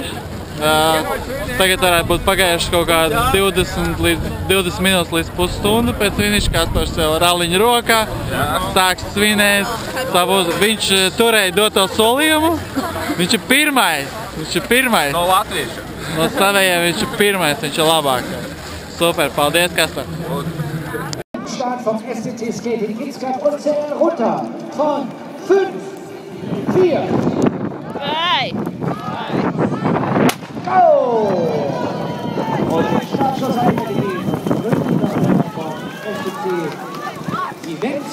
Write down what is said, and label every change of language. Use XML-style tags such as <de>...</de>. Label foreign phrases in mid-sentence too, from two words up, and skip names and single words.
<lv>Tagad varētu būt pagājuši kaut kādi 20 minūtes līdz pusstundu pēc finiša. Kaspars vēl ralliņu rokā, sāks svinēt. Viņš turēja doto solījumu. Viņš ir pirmais. No latviešiem. No savējiem viņš ir pirmais, viņš ir labākais. Super, paldies, Kaspar.</lv> <de>Start vom SCC Skating Kitzbühel und zählen runter. Von 5, 4, 3. Go! Und der Startschuss eingegeben. Vom SCC Events.</de>